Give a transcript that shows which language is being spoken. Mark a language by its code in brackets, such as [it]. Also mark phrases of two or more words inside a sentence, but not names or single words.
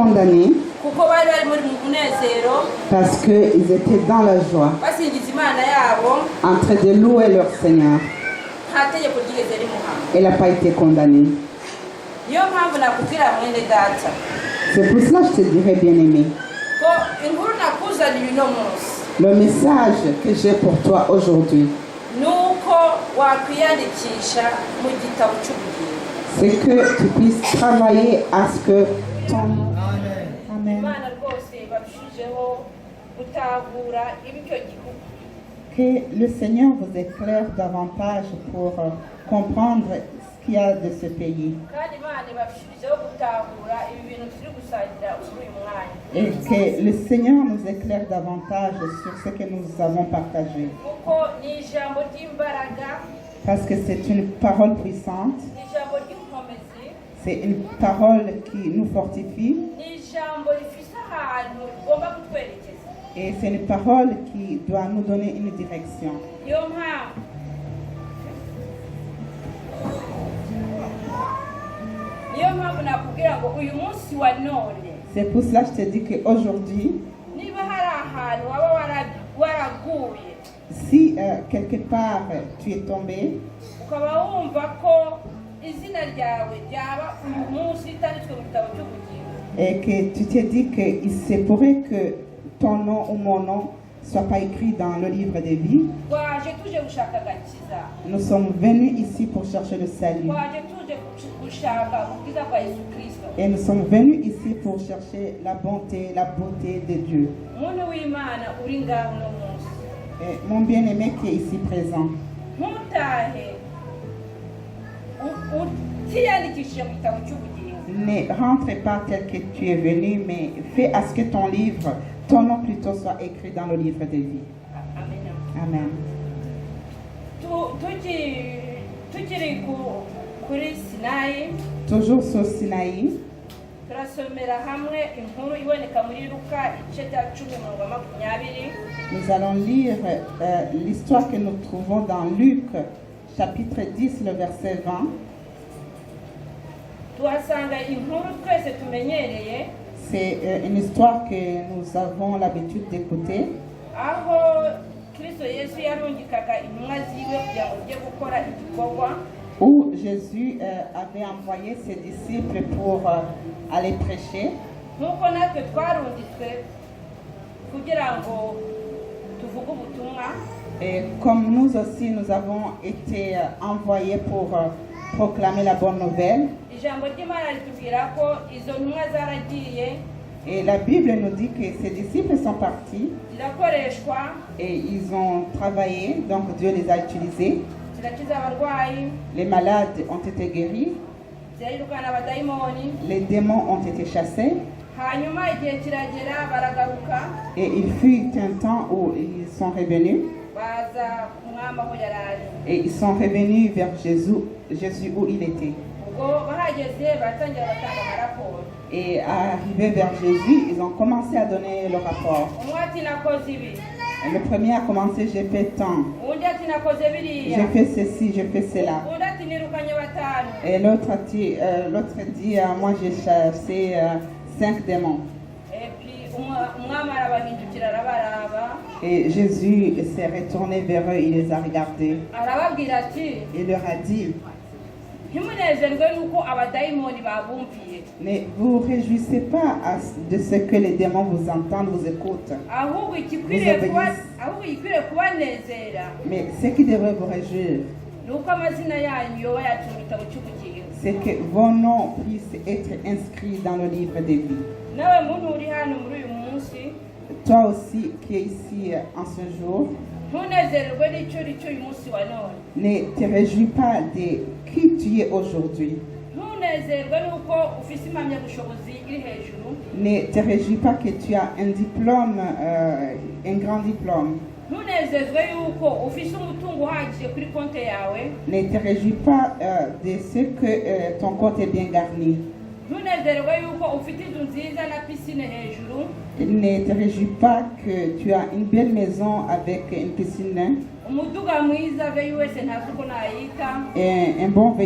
[rw] kuko kuko bari bari muri mu munezero [fr] parce qu'ils étaient dans la joie, [rw] basingiza imana yabo [fr] en train de louer leur Seigneur. [rw] nta tegeko ryigeze rimuhama. [fr] Elle n'a pas été condamnée. [rw] niyo mpamvu nakubwira mwene data [fr] C'est pour cela que je te dirais, bien-aimé, [rw] ko inkuru nakuzaniye uno munsi [fr] le message que j'ai pour toi aujourd'hui, [rw] ni uko wakwiyandikisha mu gitabo cy'ubugingo. [fr] c'est que tu puisses travailler à ce que ton... [rw] Amen. imana rwose barushijeho gutahura ibyo gihugu. [fr] Que le Seigneur vous éclaire davantage pour comprendre ce qu'il y a de ce pays. [rw] kandi imana barushijeho gutahura ibi bintu turi gusangira kuri uyu mwanya. [fr] Et que le Seigneur nous éclaire davantage sur ce que nous avons partagé. [rw] kuko ni ijambo ry'imbaraga, [fr] Parce que c'est une parole puissante, [rw] ni ijambo ry'inkomezi, [fr] c'est une parole qui nous fortifie [rw] ni ijambo rifite ahantu rigomba kutwerekeza. [fr] et c'est une parole qui doit nous donner une direction. [rw] niyo mpamvu nakubwira ngo uyu munsi wa none [fr] C'est pour cela que je te dis qu'aujourd'hui, [rw] niba hari ahantu waba waraguye [fr] si quelque part tu es tombé [rw] ukaba wumva ko izina ryawe ryaba uyu munsi ritanditswe mu gitabo cy'ubugingo, [fr] et que tu t'es dit qu'il se pourrait que ton nom ou mon nom ne soit pas écrit dans le livre des vies, [rw] twaje tuje gushaka agakiza, [fr] nous sommes venus ici pour chercher le salut. [rw] twaje tuje gushaka ubwiza bwa Yesu Kristo. [fr] Et nous sommes venus ici pour chercher la bonté, la beauté de Dieu. [rw] Umuntu w'Imana uri ngaho uno munsi, [fr] Et mon bien-aimé qui est ici présent, [rw] ntutahe utiyandikishije mu gitabo cy'ubugingo. [fr] ne rentre pas tel que tu es venu, mais fais à ce que ton livre, ton nom plutôt, soit écrit dans le livre de vie. [rw] Amen. Amen. tukiri kuri Sinayi, [fr] Toujours sur Sinaï, [rw] turasomera hamwe inkuru iboneka muri Luka igice cya 10:20. [fr] nous allons lire l'histoire que nous trouvons dans Luc, chapitre 10, le verset 20. [rw] tuhasanga inkuru twese tumenyereye, [fr] C'est une histoire que nous avons l'habitude d'écouter, [rw] aho Kristo Yesu yarungikaga intumwa ziwe kugira ngo zijye gukora igikorwa, [fr] où Jésus avait envoyé ses disciples pour aller prêcher. [rw] nk'uko natwe twarungitswe kugira ngo tuvuge ubutumwa. [fr] Et comme nous aussi, nous avons été envoyés pour proclamer la bonne nouvelle. [rw] Ijambo ry'Imana ritubwira ko izo ntumwa zaragiye [fr] Et la Bible nous dit que ces disciples sont partis [rw] zirakoreshwa, [fr] et ils ont travaillé, donc Dieu les a utilisés. [rw] zirakiza abarwayi, [fr] Les malades ont été guéris, [rw] zirirukana abadayimoni. [fr] les démons ont été chassés. [rw] Hanyuma igihe kiragera baragaruka, [fr] Et il fut un temps où ils sont revenus. [rw] baza umwami aho yari ari. [fr] Et ils sont revenus vers Jésus où il était. [rw] ubwo bahageze baratangira batanga amaraporo. [fr] Et arrivés vers Jésus, ils ont commencé à donner le rapport. [rw] umwe ati nakoze ibi, [fr] Et le premier a commencé, j'ai fait tant, [rw] undi ati nakoze biriya, [fr] j'ai fait ceci, j'ai fait cela. [rw] undi ati nirukanye batanu. [fr] Et l'autre dit, moi j'ai chassé 5 démons. Et puis [rw] umwami arabahindukira arabaraba, [fr] Et Jésus s'est retourné vers eux, il les a regardés. [rw] arababwira ati [fr] Il leur a dit, [rw] ntimunezerwe nuko abadayimoni babumviye, [fr] ne vous réjouissez pas de ce que les démons vous entendent, vous écoutent. [rw] ahubwo igikwiriye kubanezera [fr] Mais ce qui devrait vous réjouir, [rw] ni uko amazina yanyu yoba yacu mu gitabo cy'ubugingo. [fr] c'est que vos noms puissent être inscrits dans le livre des vies. [rw] nawe muntu uri hano muri uyu munsi, [fr] Toi aussi qui es ici en ce jour, [rw] ntunezerwe n'icyo uri cyo uyu munsi wa none. [fr] ne te réjouis pas de qui tu es aujourd'hui. [rw] ntunezerwe n'uko ufite impamyabushobozi iri hejuru. [fr] Ne te réjouis pas que tu as un diplôme, un grand diplôme. [rw] ntunezezwe yuko ufite umutungo uhagije kuri konti yawe. [fr] Ne te réjouis pas de ce que ton compte est bien garni. [rw] ntunezerwe yuko ufite inzu nziza na pisine hejuru. [fr] Ne te réjouis pas que tu as une belle maison avec une piscine [rw] umuduga mwiza ve wese ntazi uko nayita.